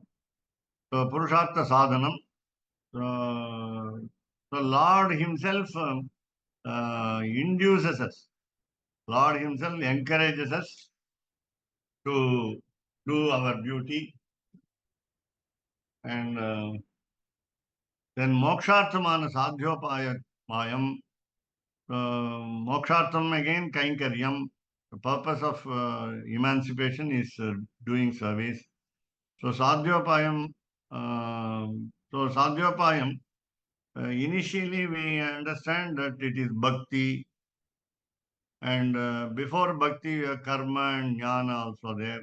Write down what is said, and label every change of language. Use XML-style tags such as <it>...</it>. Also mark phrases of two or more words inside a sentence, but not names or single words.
<en>So</en> <sa>purushartha sadhanam.</sa> <en>So Lord Himself induces us. Lord Himself encourages us to do our duty. And then</en> <ta>moksharthamana sadhyopayam.</ta> <sa>Mokshartham again kainkaryam.</sa> <en>The purpose of emancipation is doing service. So sadhyopayam. Initially we understand that it is bhakti, And before bhakti, karma and jnana also there.</en>